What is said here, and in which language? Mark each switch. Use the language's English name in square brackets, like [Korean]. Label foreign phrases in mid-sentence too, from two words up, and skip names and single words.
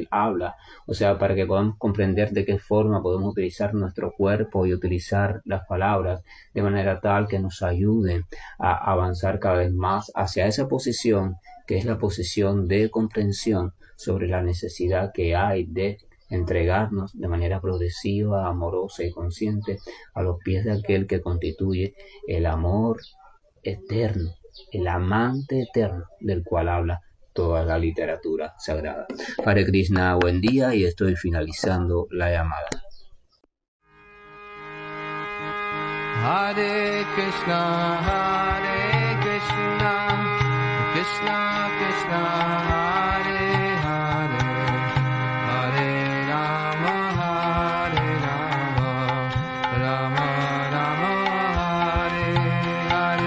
[Spanish] habla, o sea, para que podamos comprender de qué forma podemos utilizar nuestro cuerpo y utilizar las palabras de manera tal que nos ayuden a avanzar cada vez más hacia esa posición que es la posición de comprensión sobre la necesidad que hay de entregarnos de manera progresiva, amorosa y consciente a los pies de aquel que constituye el amor eterno, el amante eterno del cual habla toda la literatura sagrada. Hare Krishna, buen día, y estoy finalizando la llamada. [Sanskrit] हरे कृष्ण कृष्ण कृष्ण हरे हरे हरे राम राम राम हरे हरे.